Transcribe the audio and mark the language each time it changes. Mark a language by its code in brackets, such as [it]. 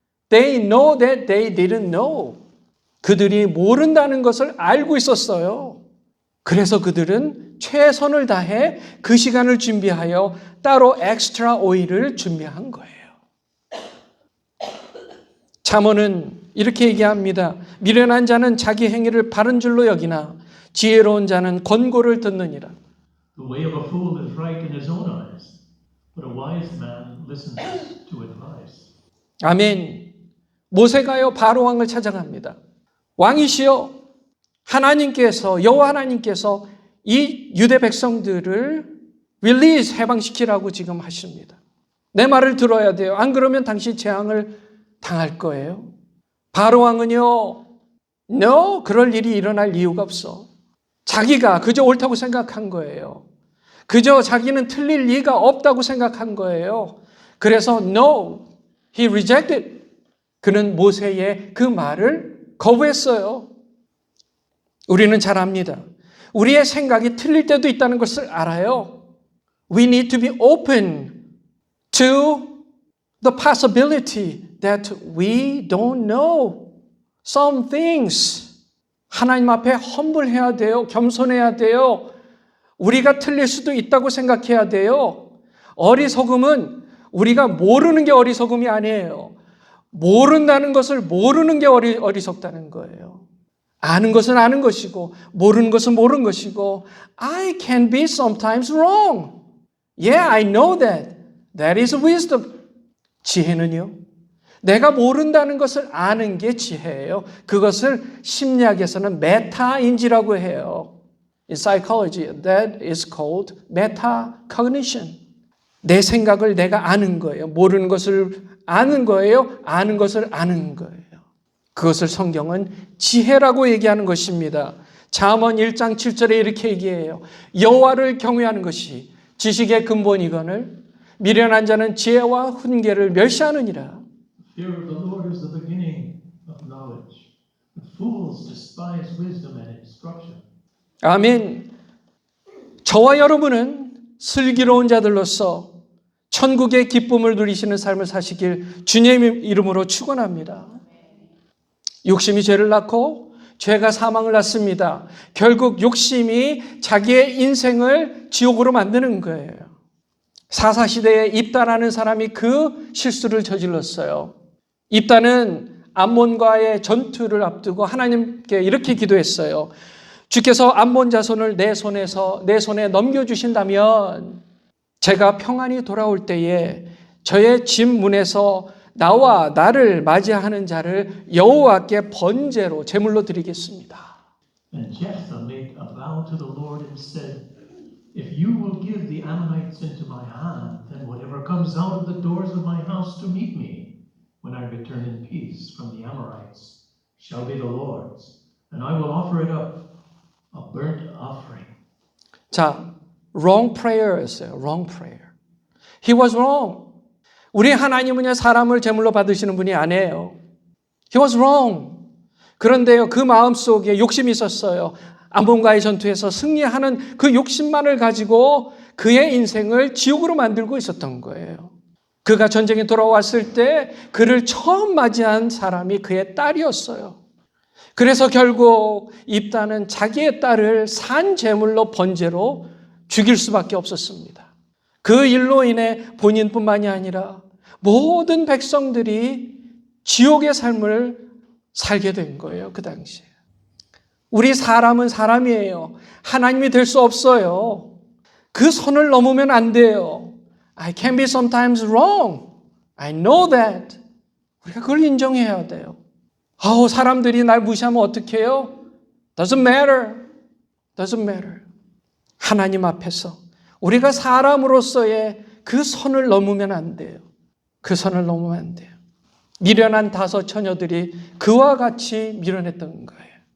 [en] They know that they didn't know. [ko] 그들이 모른다는 것을 알고 있었어요. 그래서 그들은 최선을 다해 그 시간을 준비하여 따로 엑스트라 오일을 준비한 거예요. 잠언은 이렇게 얘기합니다. 미련한 자는 자기 행위를 바른 줄로 여기나 지혜로운 자는 권고를 듣느니라. [en] The way of a fool is right in his own eyes, but a wise man listens to advice. [ko] 아멘. 모세가요 바로 왕을 찾아갑니다. 왕이시여, 하나님께서 여호와 하나님께서 이 유대 백성들을 릴리즈 해방시키라고 지금 하십니다. 내 말을 들어야 돼요. 안 그러면 당신 재앙을 당할 거예요. 바로 왕은요, [en] no, [ko] 그럴 일이 일어날 이유가 없어. 자기가 그저 옳다고 생각한 거예요. 그저 자기는 틀릴 리가 없다고 생각한 거예요. 그래서 [en] no, he rejected. [ko] 그는 모세의 그 말을 거부했어요. 우리는 잘 압니다. 우리의 생각이 틀릴 때도 있다는 것을 알아요. [en] We need to be open to the possibility that we don't know some things. [ko] 하나님 앞에 험불해야 돼요. 겸손해야 돼요. 우리가 틀릴 수도 있다고 생각해야 돼요. 어리석음은 우리가 모르는 게 어리석음이 아니에요. 모른다는 것을 모르는 게 어리석다는 거예요. 아는 것은 아는 것이고 모르는 것은 모르는 것이고 [en] I can be sometimes wrong. Yeah, I know that. That is wisdom. [ko] 지혜는요, 내가 모른다는 것을 아는 게 지혜예요. 그것을 심리학에서는 메타인지라고 해요. [en] In psychology, that is called metacognition. [ko] 내 생각을 내가 아는 거예요. 모르는 것을 아는 거예요. 아는 것을 아는 거예요. 그것을 성경은 지혜라고 얘기하는 것입니다. 잠언 1장 7절에 이렇게 얘기해요. 여호와를 경외하는 것이 지식의 근본이거늘 미련한 자는 지혜와 훈계를 멸시하느니라. [en] Fear of the Lord is the beginning of knowledge. The fools despise wisdom and instruction. [ko] 아멘. 저와 여러분은 슬기로운 자들로서 천국의 기쁨을 누리시는 삶을 사시길 주님의 이름으로 축원합니다. 욕심이 죄를 낳고 죄가 사망을 낳습니다. 결국 욕심이 자기의 인생을 지옥으로 만드는 거예요. 사사시대에 입다라는 사람이 그 실수를 저질렀어요. 입다는 암몬과의 전투를 앞두고 하나님께 이렇게 기도했어요. 주께서 암몬 자손을 내 손에 넘겨주신다면 제가 평안히 돌아올 때에 저의 집 문에서 나와 나를 맞이하는 자를 여호와께 번제로 제물로 드리겠습니다. [en] And Jephthah made a vow to the Lord and said, If you will give the Ammonites into my hand, then whatever comes out of the doors of my house to meet me, when I return in peace from the Amorites, shall be the Lord's, and I will offer it up, a burnt offering. [ko] 자, [en] wrong prayer [ko] 였어요. [en] wrong prayer. He was wrong. [ko] 우리 하나님은요, 사람을 제물로 받으시는 분이 아니에요. [en] He was wrong. [ko] 그런데요, 그 마음속에 욕심이 있었어요. 암몬과의 전투에서 승리하는 그 욕심만을 가지고 그의 인생을 지옥으로 만들고 있었던 거예요. 그가 전쟁에 돌아왔을 때 그를 처음 맞이한 사람이 그의 딸이었어요. 그래서 결국 입다는 자기의 딸을 산 제물로 번제로 죽일 수밖에 없었습니다. 그 일로 인해 본인뿐만이 아니라 모든 백성들이 지옥의 삶을 살게 된 거예요. 그 당시에. 우리 사람은 사람이에요. 하나님이 될 수 없어요. 그 선을 넘으면 안 돼요. [en] I can be sometimes wrong. I know that. [ko] 우리가 그걸 인정해야 돼요. 사람들이 날 무시하면 어떻게 해요? [en] Doesn't matter. Doesn't matter. [ko] 하나님 앞에서 우리가 사람으로서의 그 선을 넘으면 안 돼요. 그 선을 넘으면 안 돼요. 미련한 5 처녀들이 그와 같이 미련했던 거예요.